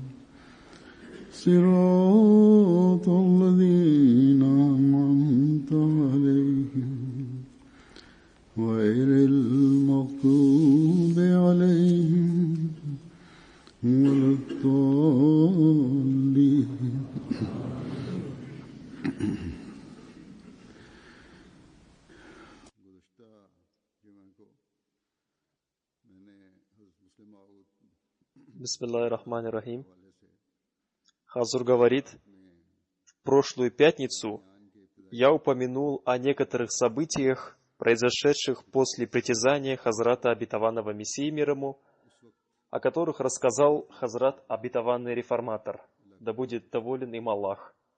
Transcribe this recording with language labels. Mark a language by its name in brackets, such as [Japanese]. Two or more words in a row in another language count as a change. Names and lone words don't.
[Arabic] صراط الذين أنعمت عليهم غير المغضوب عليهم ولا الضالين. بسم الله الرحمن الرحيم. [Russian] Хазур говорит, в прошлую пятницу я упомянул о некоторых событиях, произошедших после притязания Хазрата Обетованного Мессии мир ему, о которых рассказал Хазрат Обетованный Реформатор, да будет доволен им Аллах.